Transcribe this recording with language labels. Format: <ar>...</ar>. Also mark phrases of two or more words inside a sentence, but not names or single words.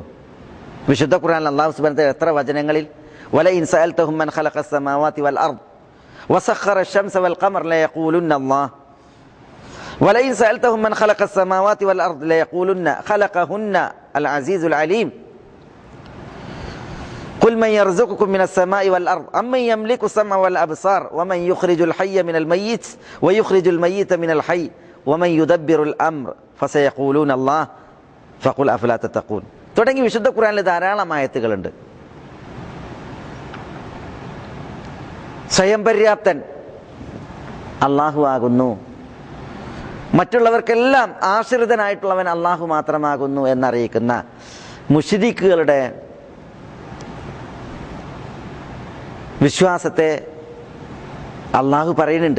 <ml>വിശുദ്ധ ഖുർആനിൽ അല്ലാഹു</ml> <ar>سبحانه وتعالى</ar> <ml>എത്ര വചനങ്ങളിൽ</ml> <ar>ولئن سألتهم من خلق السماوات والأرض وسخر الشمس والقمر ليقولن الله ولئن سألتهم من خلق السماوات والأرض ليقولن خلقهن العزيز العليم قل من يرزقكم من السماء والأرض أمن يملك السمع والابصار ومن يخرج الحي من الميت ويخرج الميت من الحي ومن يدبر الامر فسيقولون الله فقل افلا تتقون</ar> <ml>തുടങ്ങി വിശുദ്ധ ഖുർആനിൽ ധാരാളം ആയത്തുകളുണ്ട്. സ്വയം പര്യാപ്തൻ അള്ളാഹു ആകുന്നു, മറ്റുള്ളവർക്കെല്ലാം ആശ്രിതനായിട്ടുള്ളവൻ അള്ളാഹു മാത്രമാകുന്നു എന്നറിയിക്കുന്ന മുശ്രിക്കുകളുടെ വിശ്വാസത്തെ അള്ളാഹു പറയുന്നുണ്ട്.</ml>